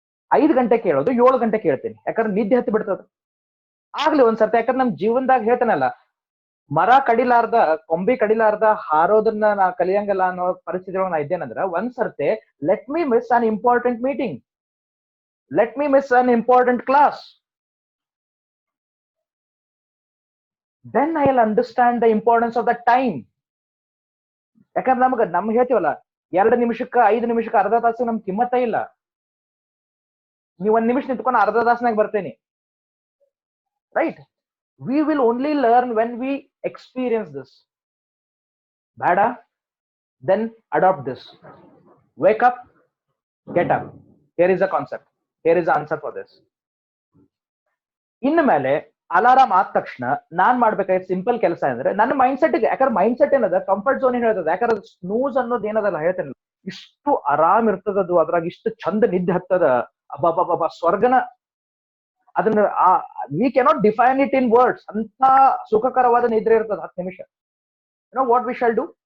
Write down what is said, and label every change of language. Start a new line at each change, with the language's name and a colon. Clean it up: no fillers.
Kannada: 5 ಗಂಟೆ ಕೇಳೋದು 7 ಗಂಟೆ ಕೇಳ್ತೀನಿ, ಯಾಕಂದ್ರೆ ನಿದ್ದೆ ಹತ್ತಿ ಬಿಡ್ತದ. ಆಗ್ಲಿ ಒಂದ್ಸರ್ತಿ, ಯಾಕಂದ್ರೆ ನಮ್ ಜೀವನದಾಗ ಹೇಳ್ತಾನಲ್ಲ, ಮರ ಕಡಿಲಾರ್ದ, ಕೊಂಬಿ ಕಡಿಲಾರ್ದ ಹಾರೋದನ್ನ ನಾ ಕಲಿಯಂಗಲ್ಲ ಅನ್ನೋ ಪರಿಸ್ಥಿತಿ ಒಳಗೆ ನಾ ಇದ್ದೇನಂದ್ರ, ಒಂದ್ಸರ್ತಿ
English: Let me miss an important meeting, let me miss an important class, then I will understand the importance of the time.
Kannada: ಯಾಕಂದ್ರೆ ನಮ್ಗೆ ಹೇಳ್ತೀವಲ್ಲ, 2 ನಿಮಿಷಕ್ಕೆ 5 ನಿಮಿಷಕ್ಕೆ ಅರ್ಧ ತಾಸು ನಮ್ ಕಿಮ್ಮತ್ತ ಇಲ್ಲ. ನೀವು 1 ನಿಮಿಷ ನಿಂತ್ಕೊಂಡು ಅರ್ಧ ತಾಸ್ನಾಗ ಬರ್ತೇನೆ, right?
English: We will only learn when we experience this. Bada, then adopt this. Wake up, get up. Here is a concept. Here is the answer for this.
Kannada: ಇನ್ನು ಮೇಲೆ ಅಲಾರಾಮ್ ಆದ ತಕ್ಷಣ ನಾನ್ ಮಾಡ್ಬೇಕಾದ ಸಿಂಪಲ್ ಕೆಲಸ ಅಂದ್ರೆ, ನನ್ನ ಮೈಂಡ್ ಸೆಟ್, ಯಾಕಂದ್ರೆ mind set ಏನದ, ಕಂಫರ್ಟ್ ಝೋನ್ ಏನ್ ಹೇಳ್ತದೆ. ಯಾಕಂದ್ರೆ ಸ್ನೂಸ್ ಅನ್ನೋದು ಏನದಲ್ಲ, ಹೇಳ್ತೇನೆ, ಇಷ್ಟು ಆರಾಮ್ ಇರ್ತದದು, ಅದ್ರಾಗ ಇಷ್ಟು ಚಂದ ನಿದ್ದೆ ಹತ್ತದ, ಅಬ್ಬಬ್ಬಬ್ಬ ಸ್ವರ್ಗನ.
English: ಅದನ್ನ we cannot define it in words.
Kannada: ಅಂತ ಸುಖಕರವಾದ ನಿದ್ರೆ ಇರ್ತದೆ 10 ನಿಮಿಷ.
English: What we shall do?